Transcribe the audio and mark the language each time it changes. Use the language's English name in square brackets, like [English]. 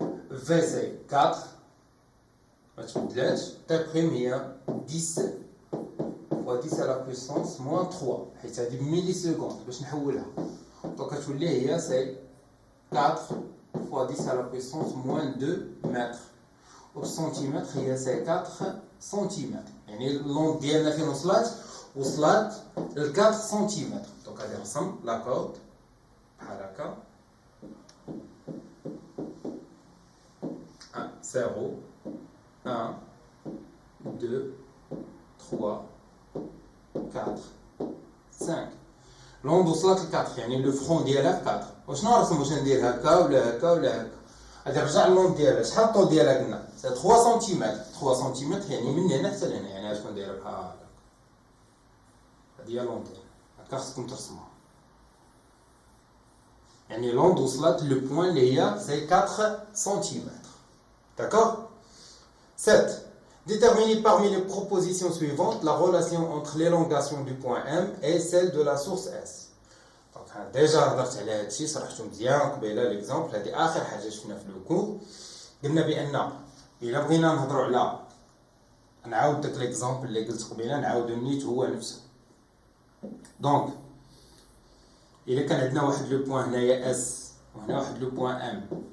[French] V c'est 4. T' est 10 fois 10 à la puissance moins 3. C'est 10 millisecondes. Donc c'est 4 fois 10 à la puissance moins 2 mètres. Au centimètre, c'est 4 centimètres. Et l'onde [Arabic] ديالنا فين وصلت ل [French] 4 centimètres. Donc on رسم la corde [Arabic] بحال هكا [French] 0 1 2 3 4 5. [Arabic] l'onde وصلت ل 4 يعني لو فرون ديالها في 4. وشنو نرسم؟ واش ندير هكا ولا هكا ولا هكا؟ غادي نرجع للوند ديالها. شحال الطول ديالها قلنا؟ سي 3 سنتيمتر. 3 سنتيمتر يعني من هنا حتى لهنا. يعني غتكون دايره بحال هكا. هادي هي لوند ديالها. هكا خصكم ترسموها. يعني لوند وصلت لو بوين اللي هي سي 4 سنتيمتر. [French] D'accord? 7. Déterminez parmi les propositions suivantes la relation entre l'élongation du point M et celle de la source S. Donc, déjà, [Arabic] هضرت على هذا الشيء شرحته مزيان قبيله ليكزامبل. هذه آخر حاجة شفنا في لو كور. قلنا بأن إلا بغينا نهضروا على نعاود داك ليكزامبل اللي قلت قبيله نعاودو النيت هو نفسه. دونك إلا كان عندنا واحد لو بوين هنايا اس وهنا واحد لو بوين ام.